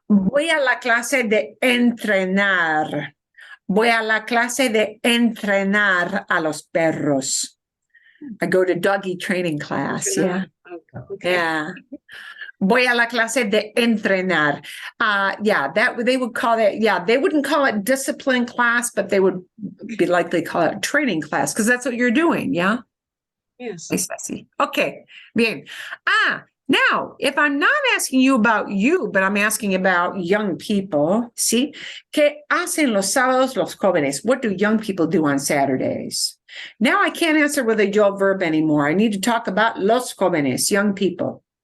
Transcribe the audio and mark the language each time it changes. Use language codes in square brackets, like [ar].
[es] Voy a la clase de entrenar. Voy a la clase de entrenar a los perros. [en] I go to doggy training class. Yeah. Oh, okay. Yeah. [es] Voy a la clase de entrenar. [en] They would call it, they wouldn't call it discipline class, but they would be likely call it training class because that's what you're doing. Yeah. Yes. Okay. Bien. Now, if I'm not asking you about you, but I'm asking about young people, ¿sí? [es] ¿Qué hacen los sábados los jóvenes? [en] What do young people do on Saturdays? Now I can't answer with a yo verb anymore. I need to talk about los jóvenes, young people.